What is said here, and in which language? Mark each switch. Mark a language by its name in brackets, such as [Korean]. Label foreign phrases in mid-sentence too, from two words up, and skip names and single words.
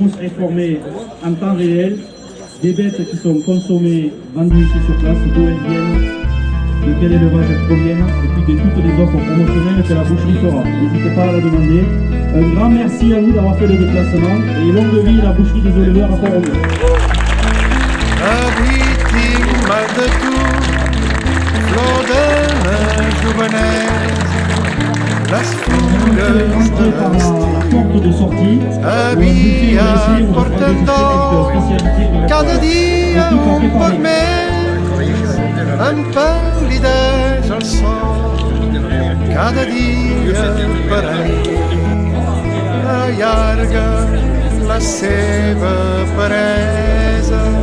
[French] Vous serez formé en temps réel des bêtes qui sont consommées, vendues ici sur place, d'où elles viennent, de quel élevage elles proviennent, et puis de toutes les offres promotionnelles que la boucherie fera. N'hésitez pas à la demander. Un grand merci à vous d'avoir fait le déplacement et longue vie la boucherie des éleveurs à Font-Romeu. [Catalan] Avui tinc mal de tu, flor de la jovenesa, les fulles de [French] Par la porte de sortie, [Catalan] havia porten d'or, cada dia un poc més, em pal·lideix el sol, cada dia per a mi allarga la seva peresa.